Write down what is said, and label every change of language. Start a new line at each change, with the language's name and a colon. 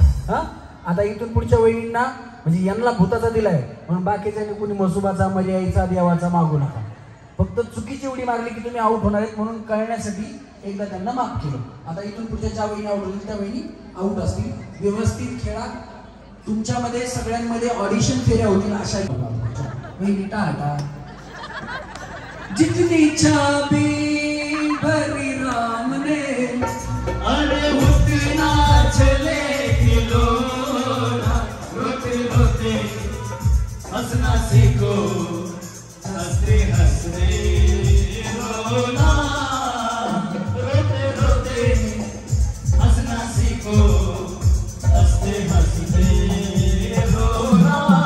Marathi: हा, आता इथून पुढच्या वहिनींना म्हणजे यांना भूताचा दिलाय म्हणून बाकीच्याने कोणी मसुबाचा म्हणजे यायचा देवाचा मागू नका. फक्त चुकीची उडी मारली की तुम्ही आउट होणार आहेत म्हणून कळण्यासाठी एकदा त्यांना माफ केलं. आता इथून पुढच्या ज्या वहिनी आउट होतील त्या वहिनी आउट असतील. व्यवस्थित खेळा. तुमच्यामध्ये सगळ्यांमध्ये ऑडिशन फेऱ्या होतील अशा वहिनी. टाटा.
Hindi: जितनी इच्छा भी भरी राम ने अरे उतना चले खिलौना, रोते रोते हंसना सीखो, हंसते हंसते रोना, रोते रोते हंसना सीखो, हंसते हंसते रोना.